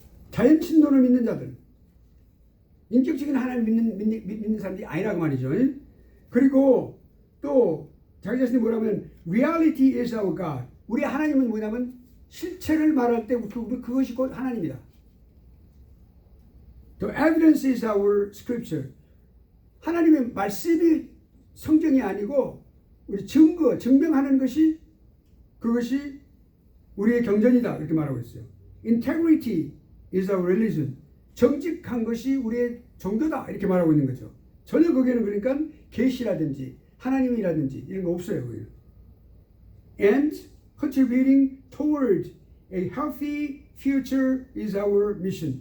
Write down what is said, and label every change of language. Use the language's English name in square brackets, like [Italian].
[Korean] 자연 신론을 믿는 자들. 인격적인 하나님 믿는 사람들이 아니라고 말이죠. 그리고 또 자기 자신이 뭐라면 [English] reality is our God. [Korean] 우리 하나님은 뭐냐면 실체를 말할 때 그것이 곧 하나님이다. [English] The evidence is our scripture. [Korean] 하나님의 말씀이 성경이 아니고 우리 증명하는 것이 그것이 우리의 경전이다. 이렇게 말하고 있어요. [English] Integrity is our religion. [Korean] 정직한 것이 우리의 종교다. 이렇게 말하고 있는 거죠. 전혀 거기에는 그러니까 계시라든지 하나님이라든지 이런 거 없어요. 거기는. [English] And contributing toward a healthy future is our mission.